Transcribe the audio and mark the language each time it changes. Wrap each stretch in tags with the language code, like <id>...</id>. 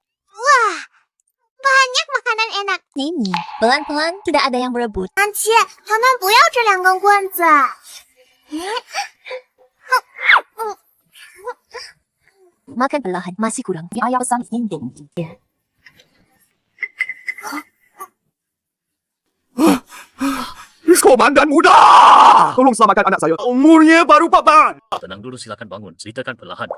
<id>Wah, banyak makanan enak. Mimi, pelan-pelan tidak ada yang berebut.</id> <zh>安琪，他们不要这两根棍子。</zh> <id>Makan perlahan, masih kurang. Ayah pesan dinding. Komandan muda! Tolong selamatkan anak saya. Umurnya baru 4 tahun. Tenang dulu, silakan bangun. Ceritakan perlahan.</id>